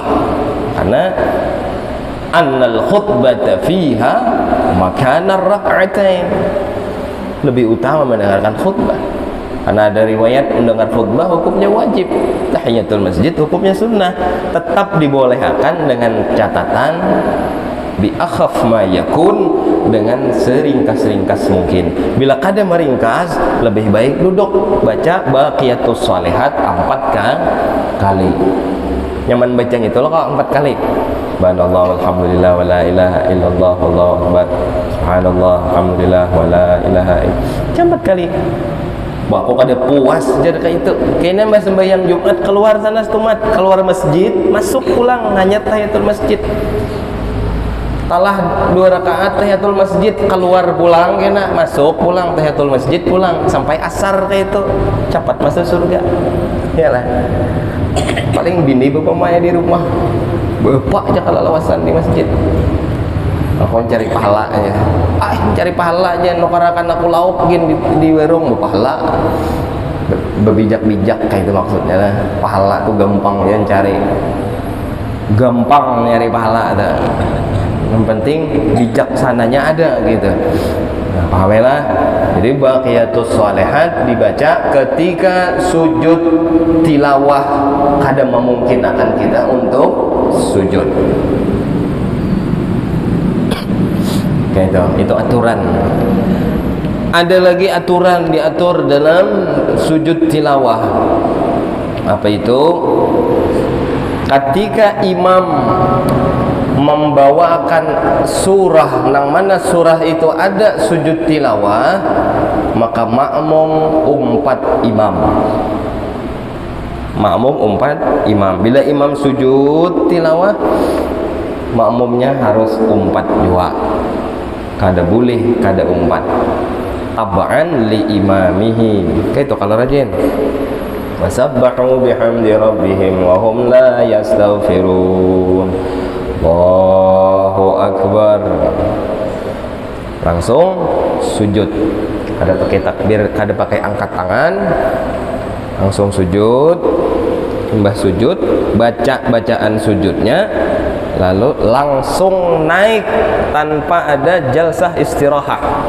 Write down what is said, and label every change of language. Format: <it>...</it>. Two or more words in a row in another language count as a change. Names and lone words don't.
<ar>Karena أن الخطبة فيها مكان الركعتين,</ar> <bjn>lebih utama mendengarkan khutbah. Karena ada riwayat mendengar khutbah hukumnya wajib, tahiyatul masjid hukumnya sunnah. Tetap dibolehkan dengan catatan</bjn> <ar>بأخف ما يكون,</ar> <bjn>dengan seringkas-ringkas mungkin. Bila kada meringkas, lebih baik duduk baca baqiyatus shalihat 4 kali. Nyaman baca itu loh kalau 4 kali.</bjn> <ar>سبحان الله، الحمد لله، ولا إله إلا الله، والله أكبر. سبحان الله، الحمد لله، ولا إله إلا الله.</ar> <bjn>4 kali. Bah, kok ada puas jadi kayak itu. Kayaknya mbak sembahyang Jumat keluar sana setumat, keluar masjid, masuk pulang hanya tahiyatul masjid. Talah 2 rakaat tahiyatul masjid, keluar pulang kena, masuk pulang tahiyatul masjid, pulang sampai asar kayak itu. Cepat masuk surga. Iyalah. Paling bini bapak maya di rumah, bapak aja kalau lawasan di masjid. Aku cari pahala aja. Cari pahala aja, nukarakan aku lauk gin di warung pahala. Berbijak-bijak kayak itu maksudnya lah. Pahala tuh gampang ya cari. Gampang nyari pahala ada. Yang penting bijaksananya ada gitu. Nah, pahamilah. Jadi baqiyatus shalihat dibaca ketika sujud tilawah, kada memungkinkan kita untuk sujud. Kayak itu aturan. Ada lagi aturan diatur dalam sujud tilawah. Apa itu? Ketika imam membawakan surah, nang mana surah itu ada sujud tilawah, maka makmum umpat imam. Makmum umpat imam. Bila imam sujud tilawah, makmumnya harus umpat juga. Kada boleh kada umpat.</bjn> <ar>تبعا لإمامه.</ar> <bjn>Kayak itu kalau rajin.</bjn> <ar>وسبحوا بحمد ربهم وهم لا يستغفرون. الله أكبر.</ar> <bjn>Langsung sujud. Kada pakai takbir, kada pakai angkat tangan. Langsung sujud. Mbah sujud, baca bacaan sujudnya, lalu langsung naik tanpa ada jalsah istirahat.</bjn>